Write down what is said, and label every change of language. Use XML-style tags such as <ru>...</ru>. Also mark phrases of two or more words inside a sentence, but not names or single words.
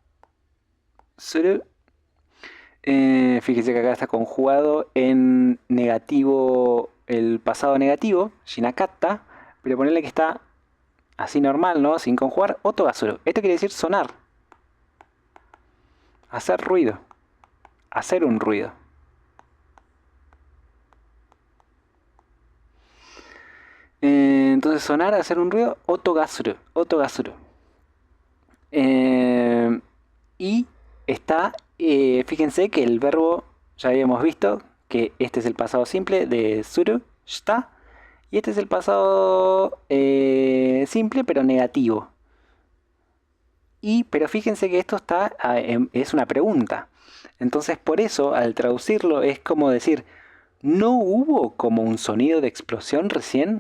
<es>Fíjese que acá está conjugado en negativo, el pasado negativo, shinakatta, pero ponerle que está así normal, ¿no? Sin conjugar, otogasuru. Esto quiere decir sonar, hacer ruido, hacer un ruido. Entonces sonar, hacer un ruido,</es> <ja>音がする、音がする.</ja> <es>Y está, fíjense que el verbo, ya habíamos visto que este es el pasado simple de suru, shita, y este es el pasado simple pero negativo. Pero fíjense que esto está, es una pregunta. Entonces por eso al traducirlo es como decir, ¿no hubo como un sonido de explosión recién?</es>